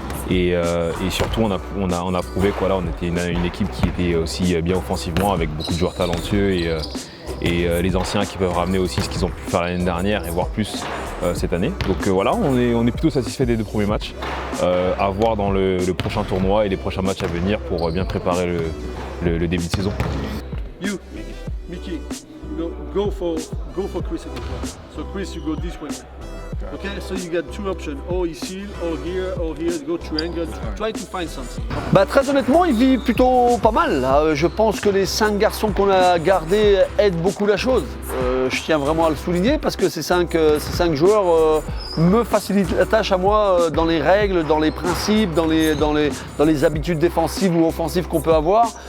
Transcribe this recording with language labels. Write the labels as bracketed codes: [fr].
[fr] Et surtout, on a prouvé qu'on était une équipe qui était aussi bien offensivement, avec beaucoup de joueurs talentueux et les anciens qui peuvent ramener aussi ce qu'ils ont pu faire l'année dernière et voire plus cette année. Donc voilà, on est plutôt satisfait des 2 premiers matchs. À voir dans le prochain tournoi et les prochains matchs à venir pour bien préparer le début de saison. [en] You, Mickey, go for Chris again. So Chris, you go this way. Okay, so you got 2 options, or [fr] ici, [en] or here, go triangle, try to find something. [fr] Bah, très honnêtement, il vit plutôt pas mal. Je pense que les 5 garçons qu'on a gardés aident beaucoup la chose. Je tiens vraiment à le souligner parce que ces 5 joueurs me facilitent la tâche à moi dans les règles, dans les principes, dans les habitudes défensives ou offensives qu'on peut avoir.